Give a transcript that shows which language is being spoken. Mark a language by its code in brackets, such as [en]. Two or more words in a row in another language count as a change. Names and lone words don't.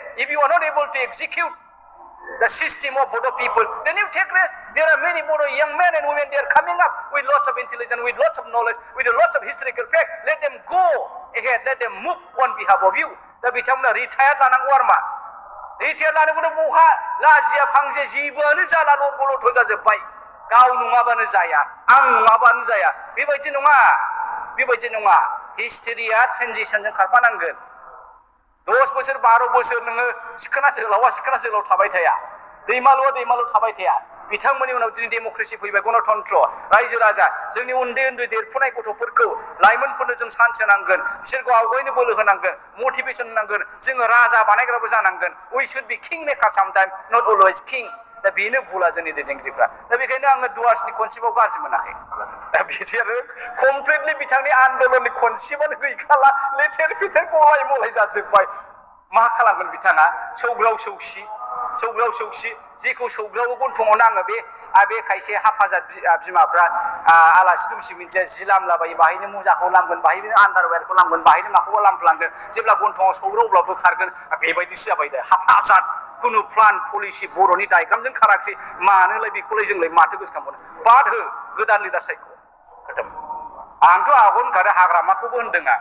[en] If you are not able to execute the system of Bodo people, then you take rest. There are many Bodo young men and women, they are coming up with lots of intelligence, with lots of knowledge, with lots of historical fact. Let them go ahead, let them move on behalf of you. [brx] दा बिथांमोना रिटायार लानांगौ आरो मा रिटायार लानांगौनो बहा लाजिया फांसे जेबोआनो जाला लथ' जाजोब्बाय गाव नङाबानो जाया आं नङाबानो जाया बेबायदि नङा हिस्टरिया ट्रेनजिशनजों खारफानांगोन 10 बोसोर 12 बोसोर नोङो सिखोना जोहोलाव थाबाय थाया दैमालुआ थाबाय थाया बिथांमोननि उनाव दिनै डेम'क्रेसि फैबाय गणतन्त्र रायजो राजा जोंनि उन्दै देरफुनाय गथ'फोरखौ लाइमोनफोरनो जों सान्स होनांगोन बिसोरखौ आवगायनो बोलो होनांगोन मटिभेसन होनांगोन जोङो राजा बानायग्राबो जानांगोन [en] we should be king maker sometime not always king [brx] दा बेनो भुला जोंनि दैदेनगिरिफ्रा दा बेखायनो आङो डुवार्सनि कनसेप्टआव गाज्रि मोनाखै दा बिदि आरो कमप्लिटलि बिथांनि आन्दोलननि कनसेप्टआनो गैखाला लेथेर फेथेर गलाय मलाय जाजोब्बाय मा खालामगोन बिथाङा सौग्राव सौसि जेखौ सौग्राव गन्थङाव नाङो बे खायसे हाफाजात बिमाफ्रा आलासि दुमसि मिन्थिया जि लामलाबायो बाहायनो मुजाखौ लामगोन बाहायनो आन्डारवेरखौ लामगोन बाहायनो माखौबा लामफ्लांगोन जेब्ला गन्थङाव सौग्राव अब्ला बोखारगोन बेबायदिसो जाबाय दा हाफाजात खुनु प्लान पलिसि बर'नि डायग्रामजों खाराखसै मानोलाय बेखौलाय जोंलाय माथो गोसोखांबावनो बाद हो गोदान लिडार सायख' खोथाम आंथ' आगोनखादो हाग्रामाखौबो होनदों